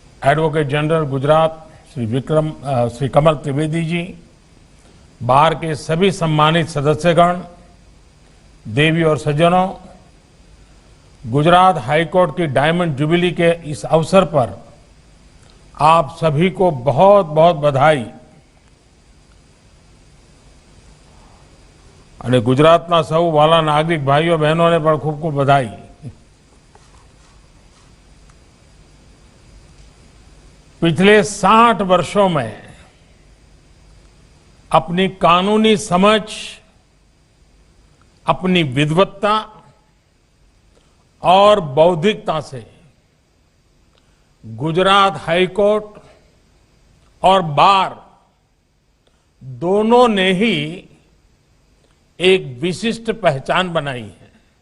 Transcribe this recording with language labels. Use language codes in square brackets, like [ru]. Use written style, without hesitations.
[hi] Advocate general Gujarat Shri Kamal Trivedi ji, बार के सभी सम्मानित सदस्यगण, देवी और सज्जनों, गुजरात हाई कोर्ट की डायमंड जुबिली के इस अवसर पर आप सभी को बहुत बहुत बधाई। [gu] અને ગુજરાતના સૌ વાલા નાગરિક ભાઈઓ બહેનોને પણ ખૂબ ખૂબ બધાઈ। [hi] पिछले 60 वर्षों में अपनी कानूनी समझ, अपनी विद्वत्ता और बौद्धिकता से गुजरात हाई कोर्ट और बार दोनों ने ही एक विशिष्ट पहचान बनाई है।